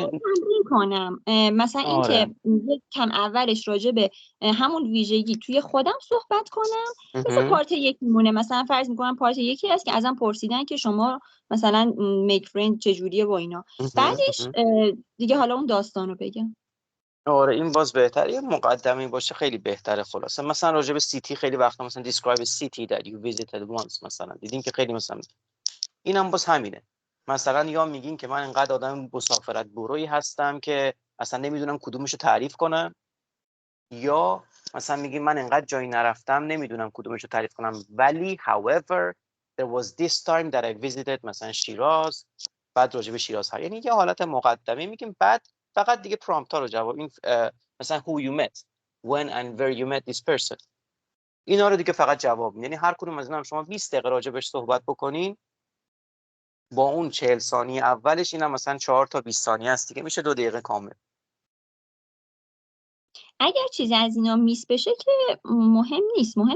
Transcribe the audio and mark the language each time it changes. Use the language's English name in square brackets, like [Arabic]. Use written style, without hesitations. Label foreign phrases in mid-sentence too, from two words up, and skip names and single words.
[Persian] تمرین کنم مثلا این که یک کم اولش راجع به همون ویژگی توی خودم صحبت کنم، مثل پارت 1 میمونه. مثلا فرض میکنم پارت 1 هست که ازم پرسیدن که شما مثلا [English] make friend [Persian] چجوریه و اینا، بعدش دیگه حالا اون داستانو بگم. آره این باز بهتره، یه مقدمه باشه خیلی بهتره. خلاصه مثلا راجع به سیتی خیلی وقتا مثلا [English] describe a city that you visited once [Persian] مثلا دیدین که خیلی مثلا اینم باز همینه. مثلا یا میگین که من انقدر آدم مسافرت برویی هستم که اصلا نمیدونم کدومشو تعریف کنم، یا مثلا میگی من انقدر جایی نرفتم نمیدونم کدومش رو تعریف کنم، ولی [English] however there was this time that I visited [Persian] مثلا شیراز، بعد راجع به شیراز ها، یعنی یه حالت مقدمه میگیم، بعد فقط دیگه پرامپت ها رو جواب این مثلا [English] who you met when and where you met this person، [Persian] اینا رو دیگه فقط جواب میدین. یعنی هر کدوم از اینا شما 20 دقیقه راجعش صحبت بکنین، با اون 40 ثانیه اولش اینم مثلا 4 تا 20 ثانیه است دیگه، میشه 2 دقیقه کامل. اگر چیزی از اینا میس بشه که مهم نیست، مهم